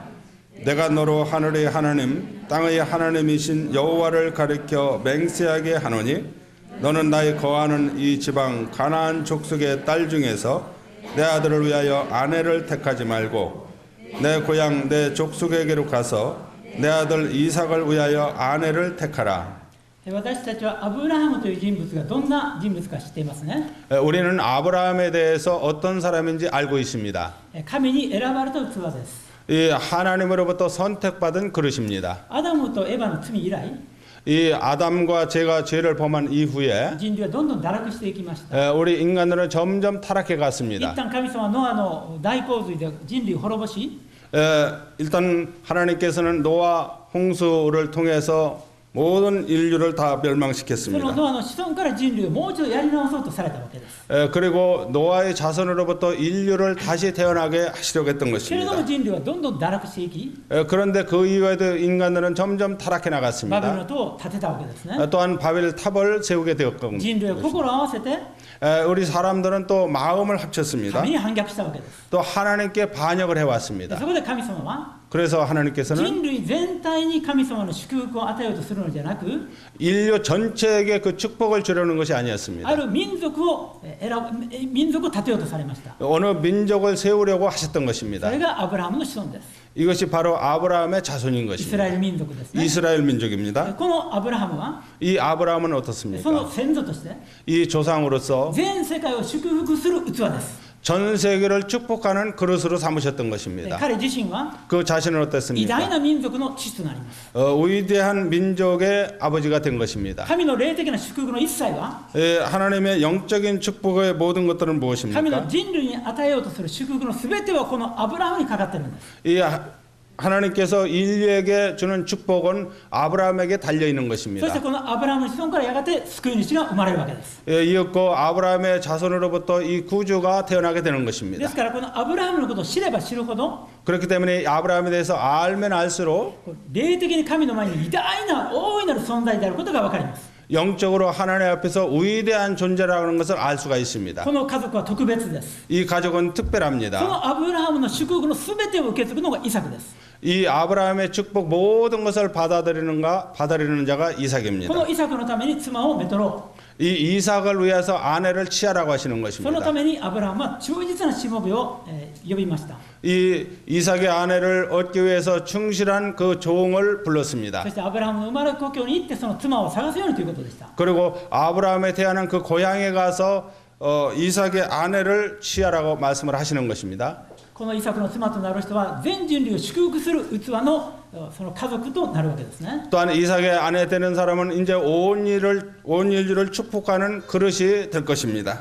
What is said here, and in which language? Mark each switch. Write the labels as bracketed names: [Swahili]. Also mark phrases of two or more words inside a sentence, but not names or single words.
[Korean] 내가 너로 하늘의 하나님 땅의 하나님이신 여호와를 가리켜 맹세하게 하노니 너는 나의 거하는 이 지방 가나안 족속의 딸 중에서 내 아들을 위하여 아내를 택하지 말고 내 고향 내 족속에게로 가서 내 아들 이삭을 위하여 아내를 택하라. [Japanese] 私たちはアブラハムという人物がどんな人物か知っていますね。 [Korean] 우리는 아브라함에 대해서 어떤 사람인지 알고 있습니다. [Japanese] 神に選ばれた器です。 [Korean] 이 하나님으로부터 선택받은 그릇입니다. [Japanese] アダムとエヴァの罪以来、 [Korean] 이 아담과 제가 죄를 범한 이후에 [Japanese] 人類はどんどん堕落していきました。 [Korean] 우리 인간들은 점점 타락해 [Japanese] 一 [Korean] 갔습니다. [Japanese] 旦神様はノアの大洪水で人類を滅ぼし、 [Korean] 일단 하나님께서는 노아 홍수를 통해서 모든 인류를 다 [Japanese] その [Korean] 멸망시켰습니다. [Japanese] ノアの子孫から人類をもう一度やり直そうとされたわけです。 [Korean] 그리고 노아의 자손으로부터 인류를 다시 태어나게 하시려고 했던 [Japanese] けれども [Korean] 것입니다. [Japanese] 人類はどんどん堕落していき、 [Korean] 그런데 그 이후에도 인간들은 점점 타락해 [Japanese] バビロン [Korean] 나갔습니다. [Japanese] の塔を建てたわけですね。 [Korean] 또한 바벨 탑을 세우게 되었고 [Japanese] 人類は心を合わせて [Korean] 우리 사람들은 또 마음을 합쳤습니다. [Japanese] 神に反逆したわけです。 [Korean] 또 하나님께 반역을 [Japanese] で [Korean] 해왔습니다. [Japanese] そこで神様は [Korean] 그래서 하나님께서는 [Japanese] 人類全体に神様の祝福を与えようとするのじゃなく、 [Korean] 인류 전체에게 그 축복을 주려는 것이 아니었습니다. [Japanese] ある民族を民族を立てようとされました。 [Korean] 어느 민족을 세우려고 하셨던 [Japanese] そ [Korean] 것입니다. [Japanese] れがアブラハムの子孫です。 [Korean] 이것이 바로 아브라함의 자손인 [Japanese] イスラ [Korean] 것입니다. [Japanese] エル民族ですね。 [Korean] 이스라엘 민족입니다. [Japanese] このアブラハムは [Korean] 이 아브라함은 [Japanese] そ [Korean] 어떻습니까? [Japanese] の先祖として [Korean] 이 조상으로서 [Japanese] 全世界を祝福する器です。 [Korean] 전 세계를 축복하는 그릇으로 삼으셨던 것입니다. [Japanese] 彼自身は [Korean] 그 자신은 [Japanese] 偉大 [Korean] 어땠습니까? [Japanese] な民族の父となります。 [Korean] 위대한 민족의 아버지가 된 것입니다. [Japanese] 神の霊的な祝福の一切は [Korean] 하나님의 영적인 축복의 모든 것들은 [Japanese] 神 [Korean] 무엇입니까? [Japanese] の人類に与えようとする祝福の全てはこのアブラハムにかかっているんです。 [Korean] 이 하나님께서 인류에게 주는 축복은 아브라함에게 달려 있는 [Japanese] そして [Korean] 것입니다. [Japanese] このアブラハムの子孫からやがて救い主が生まれるわけです。 [Korean] 이었고 아브라함의 자손으로부터 이 구주가 태어나게 되는 [Japanese] で [Korean] 것입니다. [Japanese] すからこのアブラハムのことを知れば知るほど [Korean] 그렇기 때문에 아브라함에 대해서 알면 알수록 [Japanese] 霊的に神の前に偉大な大いなる存在であることが分かります。 [Korean] 영적으로 하나님 앞에서 위대한 존재라는 것을 알 수가 있습니다. [Japanese] この家族は特別です。 [Korean] 이 가족은 [Japanese] そ [Korean] 특별합니다. [Japanese] のアブラハムの祝福の全てを受け継ぐのがイサクです。 [Korean] 이 아브라함의 축복 모든 것을 받아들이는 자가 [Japanese] こ [Korean] 이삭입니다. [Japanese] のイサクのために妻をめとろ [Korean] 이 이삭을 위해서 아내를 취하라고 하시는 [Japanese] う。その [Korean] 것입니다. [Japanese] ためにアブラハムは忠実なしもべを呼びました。 [Korean] 이 이삭의 아내를 얻기 위해서 충실한 그 종을 불렀습니다. [Japanese] そしてアブラハムの生まれ故郷に行ってその妻を探すようにということでした。 [Korean] 그리고 아브라함에 태어난 그 고향에 가서 이삭의 아내를 취하라고 말씀을 하시는 것입니다. [Japanese] このイサクの妻となる人は全人類を祝福する器のその家族となるわけですね。 [Korean] 또한 이삭의 아내 되는 사람은 이제 온 인류를 축복하는 그릇이 될 것입니다.